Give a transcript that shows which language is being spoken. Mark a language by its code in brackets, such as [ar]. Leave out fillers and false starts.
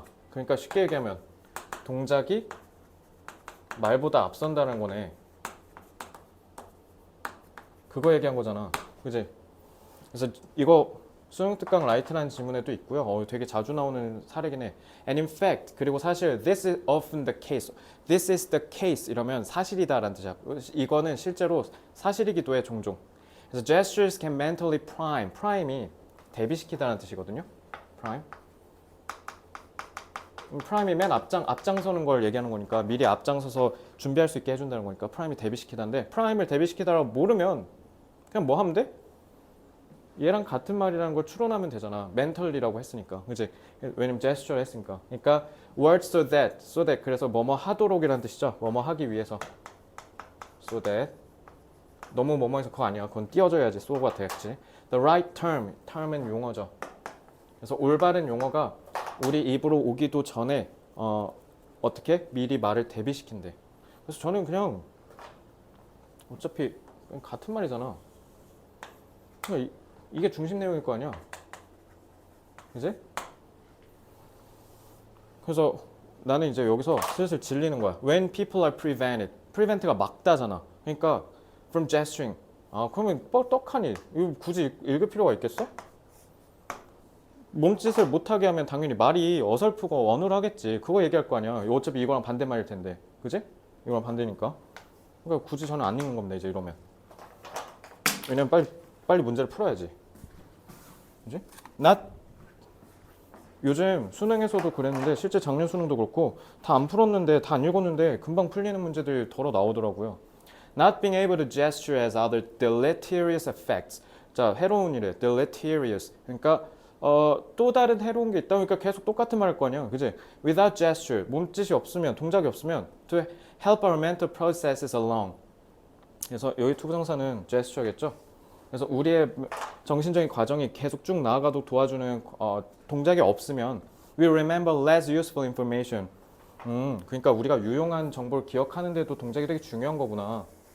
[ko] 그러니까 쉽게 얘기하면 동작이 말보다 앞선다는 거네. 그거 얘기한 거잖아. 그지? 그래서 이거 수능 특강 라이트라는 지문에도 있고요. 되게 자주 나오는 사례긴 해. [en] And in fact, [ko] 그리고 사실 [en] this is often the case. This is the case [ko] 이러면 사실이다라는 뜻이야. 이거는 실제로 사실이기도 해 종종. [en] 그래서 gestures can mentally prime. [ko] prime이 대비시키다라는 뜻이거든요. [en] prime. [ko] 프라임이 맨 앞장서는 걸 얘기하는 거니까 미리 앞장서서 준비할 수 있게 해준다는 거니까 프라임이 대비시키다인데 프라임을 대비시키다라고 모르면 그냥 뭐 하면 돼? 얘랑 같은 말이라는 걸 추론하면 되잖아. mentally라고 했으니까. 그치? 왜냐면 gesture 했으니까. 그러니까 words so that 그래서 뭐뭐 하도록이라는 뜻이죠. 뭐뭐 하기 위해서. so that 너무 뭐뭐해서 그거 아니야. 그건 띄워줘야지. so가 되겠지. the right term은 용어죠. 그래서 올바른 용어가 우리 입으로 오기도 전에 어떻게 미리 말을 대비시킨대. 그래서 저는 그냥 어차피 그냥 같은 말이잖아. 그냥 이게 중심 내용일 거 아니야. 그지? 그래서 나는 이제 여기서 슬슬 질리는 거야. [en] When people are prevented. [ko] prevent가 막다잖아. [en] 그러니까 from gesturing. [ko] 그러면 떡하니 이거 굳이 읽을 필요가 있겠어? 몸짓을 못하게 하면 당연히 말이 어설프고 어눌하겠지. 그거 얘기할 거 아니야. 어차피 이거랑 반대말일 텐데. 그지? 이거랑 반대니까. 그러니까 굳이 저는 안 읽는 겁니다. 이제 이러면. 왜냐면 빨리 문제를 풀어야지. 그지? 요즘 수능에서도 그랬는데 실제 작년 수능도 그렇고 다 안 풀었는데 다 안 읽었는데 금방 풀리는 문제들이 덜어 나오더라고요. [en] Not being able to gesture has other deleterious effects. [ko] 자, 해로운 일에 deleterious. 그러니까 또 다른 해로운 게 있다. 그러니까 계속 똑같은 말 할 거 아니야. 그지? [en] Without gesture, [ko] 몸짓이 없으면, 동작이 없으면 [en] to help our mental processes along. [ko] 그래서 여기 투부정사는 gesture겠죠. 그래서 우리의 정신적인 과정이 계속 쭉 나아가도록 도와주는 동작이 없으면 [en] we remember less useful information. [ko] 그러니까 우리가 유용한 정보를 기억하는데도 동작이 되게 중요한 거구나.